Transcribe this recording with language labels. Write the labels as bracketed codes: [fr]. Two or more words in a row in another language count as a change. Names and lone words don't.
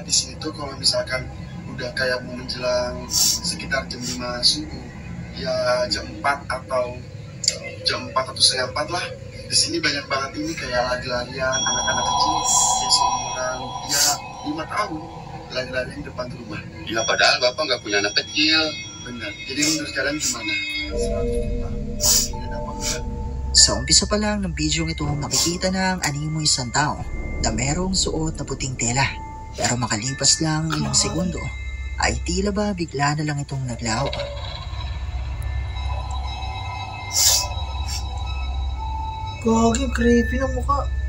[id] Di sini tuh kalau misalkan udah kayak mau menjelang sekitar jam 5 subuh, ya jam 4 atau setengah 4 lah. Di sini banyak banget ini kayak lari-larian anak-anak kecil yang seumuran 5 tahun lari-larian depan rumah. Ya padahal bapak nggak punya anak kecil. Benar. Jadi menurut kalian gimana? 100 juta. Ini dapat enggak? [tl] Sa umpisa pa lang ng video ito, makikita na ang animoy isang tao na merong suot na puting tela. Pero makalipas lang ilang segundo, ay tila ba bigla na lang itong naglaho. Gagi, creepy ng mukha.